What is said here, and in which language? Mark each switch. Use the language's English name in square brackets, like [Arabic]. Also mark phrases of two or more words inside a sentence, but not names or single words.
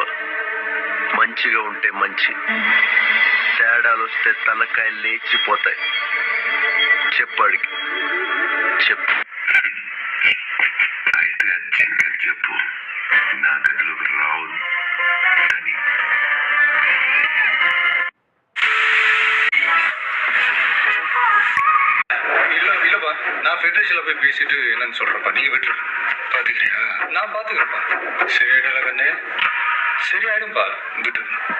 [Telugu] మంచిగా ఉంటే మంచి, తేడాలు వస్తే తలకాయలు లేచిపోతాయి. చెప్పాడికి చెప్పు. అయితే అర్జెంట్గా చెప్పు, నా గదిలోకి రావు అని. [Tamil] நான் ஃபெடரேஷனில் போய் பேசிட்டு என்னன்னு சொல்கிறப்பா, நீங்கள் விட்டுரு. பார்த்துக்கிறியா? நான் பார்த்துக்கிறேன்ப்பா. சரியாயிடல கண்ணே, சரியாயிடும்பா, விட்டுரு.